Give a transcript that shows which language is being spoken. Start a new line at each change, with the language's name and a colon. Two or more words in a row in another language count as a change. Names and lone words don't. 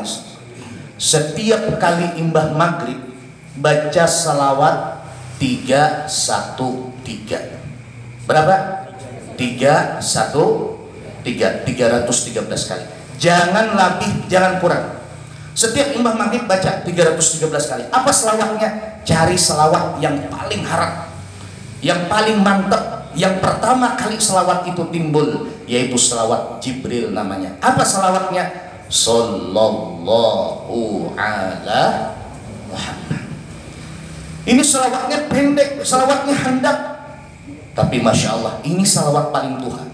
Banjar: Setiap kali imbah maghrib baca selawat 313. Berapa? 313 kali. Jangan lebih, jangan kurang. Setiap imbah maghrib baca 313 kali. Apa selawatnya? Cari selawat yang paling harap, yang paling mantap. Yang pertama kali selawat itu timbul, yaitu selawat Jibril namanya. Apa selawatnya?
Arabic: صلى الله على محمد.
Banjar: Ini selawatnya pendek, selawatnya handap, tapi
Arabic: ما شاء الله
Banjar: ini selawat paling Tuhan.